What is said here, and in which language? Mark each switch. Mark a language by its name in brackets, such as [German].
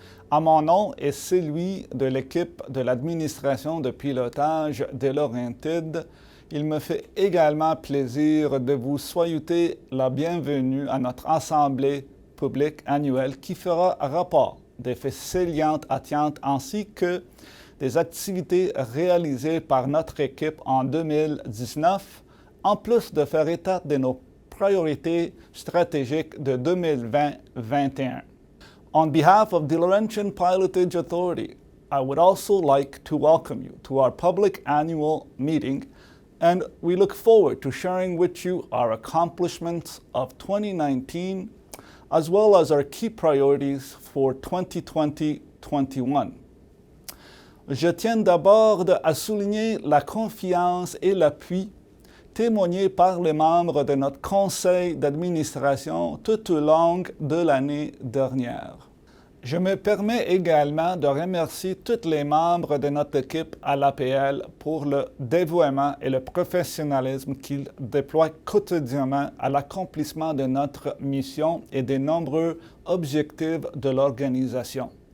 [French] À mon nom et celui de l'équipe de l'administration de pilotage de Laurentides, il me fait également plaisir de vous souhaiter la bienvenue à notre assemblée publique annuelle qui fera rapport des faits salients atteintes ainsi que des activités réalisées par notre équipe en 2019, en plus de faire état de nos priorités stratégiques de 2020-21. [English] On behalf of the Laurentian Pilotage Authority, I would also like to welcome you to our public annual meeting, and we look forward to sharing with you our accomplishments of 2019, as well as our key priorities for 2020-21. [French] Je tiens d'abord à souligner la confiance et l'appui témoigné par les membres de notre conseil d'administration tout au long de l'année dernière. Je me permets également de remercier tous les membres de notre équipe à l'APL pour le dévouement et le professionnalisme qu'ils déploient quotidiennement à l'accomplissement de notre mission et des nombreux objectifs de l'organisation.